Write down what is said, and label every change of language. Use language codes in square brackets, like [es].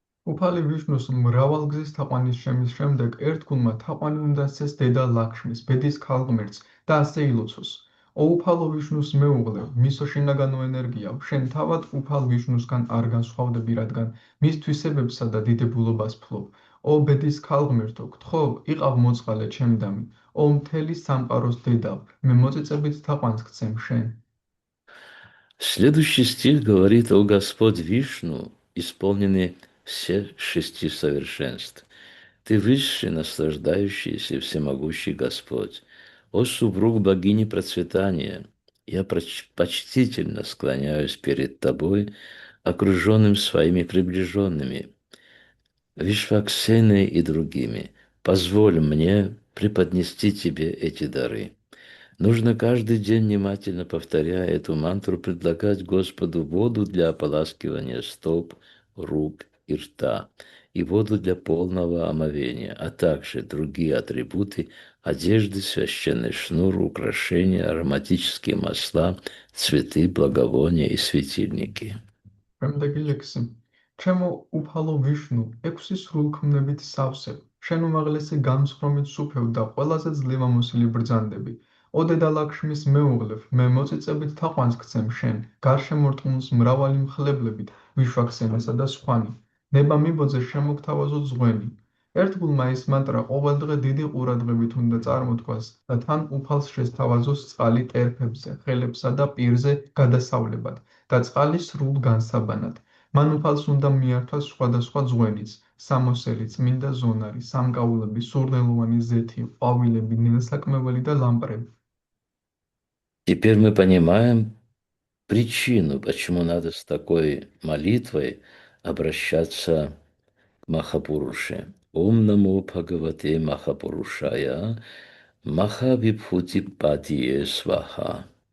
[ka] უფალი ვიშნუს მრავალგზის თაყვანიშჩემის შემდეგ ერთგულმა თაყვანი უნდა სცეს დედა ლაქშმის, ბედის ქალღმერთს და ასე ილოცოს. "ო უფალო ვიშნუს მეუღლე, მისო შინაგანო ენერგიაო, შენ თავად უფალ ვიშნუსგან არ განსხვავდები, რადგან მის თვისებებსა და დიდებულობას ფლობ. ო ბედის ქალღმერთო, გთხოვ, იყავ მოწყალე ჩემდამი. ო მთელი სამყაროს დედავ, მე მოწიწებით თაყვანს გცემ შენ." [ru] Следующий стих говорит о Господь Вишну, исполненный всех шести совершенств. Ты высший, наслаждающийся, всемогущий Господь. О супруг богини процветания, я почтительно склоняюсь перед тобой, окруженным своими приближенными, Вишваксеной и другими. Позволь мне преподнести тебе эти дары. Нужно каждый день, внимательно повторяя эту мантру, предлагать Господу воду для ополаскивания стоп, рук и рта, и воду для полного омовения, а также другие атрибуты одежды, священный шнур, украшения, ароматические масла, цветы, благовония и светильники. [ka] შემდეგ ლექსი. ჩემო უფალო ვიშნუ, ექვსი სრულქმნებით სავსე, შენ უმაღლესი განსხრომით სუფევ და ყველაზე ძლევამოსილი ბრძანდები. ო დედა ლაქშმის მეუღლევ, მე მოწიწებით თაყვანს გცემ შენ, გარშემორტყმულს მრავალი მხლებლებით, ვიშვაქსენასა და სხვანი. ნება მიბოძე შემოგთავაზო ზღვენი. ერთგულმა ის მანტრა ყოველდღე დიდი ყურადღებით უნდა წარმოთქვას და თან უფალს შესთავაზოს წყალი ტერფებზე, ხელებსა და პირზე გადასავლებად და წყალი სრულ განსაბანად. მან უფალს უნდა მიართვას სხვადასხვა ზღვენიც, სამოსელი, წმინდა ზონარი, სამკაულები, სურნელოვანი ზეთი, ყვავილები, ნილსაკმეველი და ლამპრები. [ru] Теперь мы понимаем причину, почему надо с такой молитвой обращаться к Махапуруше. [sa] Ом намо Бхагавате Махапурушая, Махавибхути Падие Сваха.